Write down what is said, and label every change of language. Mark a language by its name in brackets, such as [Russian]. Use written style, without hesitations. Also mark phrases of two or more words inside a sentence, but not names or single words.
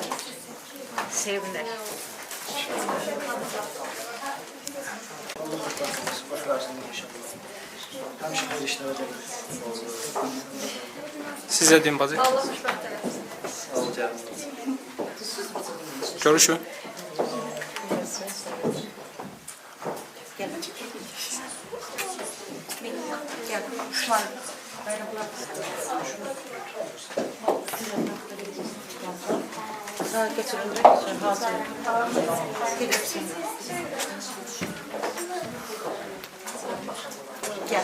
[Azerbaijani] Sevinir. Size deyin bacı. Allah hoşbəxt eləsin. Görüşün. Gel. Osman. Daha götürün de götürün. Hazır. Gidersin. Gel.